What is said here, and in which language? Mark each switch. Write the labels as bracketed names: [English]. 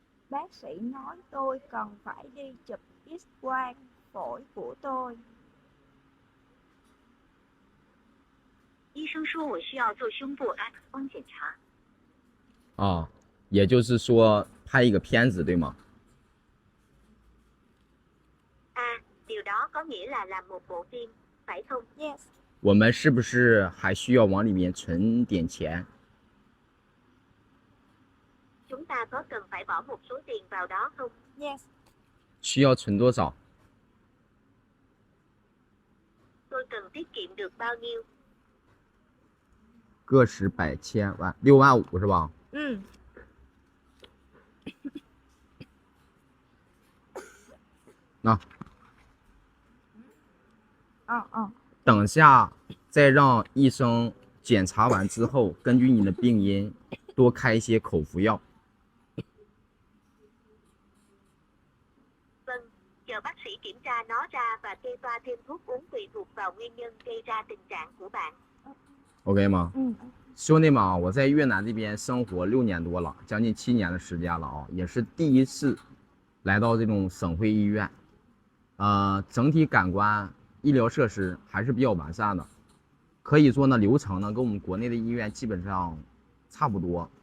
[Vietnamese] Bác sĩ nói tôi cần phải đi chụp X-quang phổi của tôi. [Chinese] 医生说我需要做胸部 X 光检查。啊，也就是说拍一个片子，对吗？ [Vietnamese] điều đó có nghĩa là làm một bộ phim, phải không? [English] Yes. [Chinese] 我们是不是还需要往里面存点钱？ [Vietnamese] Chúng ta có cần phải bỏ một số tiền vào đó không? [English] Yes. [Chinese] 需要存多少？ [Vietnamese] Tôi cần tiết kiệm được bao nhiêu? [Chinese] 个十百千万，65000是吧？那。等下再让医生检查完之后，根据你的病因多开一些口服药。 [Vietnamese] Vâng, chờ bác sĩ kiểm tra nó ra và kê toa thêm thuốc uống tùy thuộc vào nguyên nhân gây ra tình trạng của bạn. [Chinese] OK 吗？兄弟们啊，我在越南这边生活6年多了，将近7年的时间了啊，也是第一次来到这种省会医院。整体感官。医疗设施还是比较完善的，可以说呢，流程呢跟我们国内的医院基本上差不多。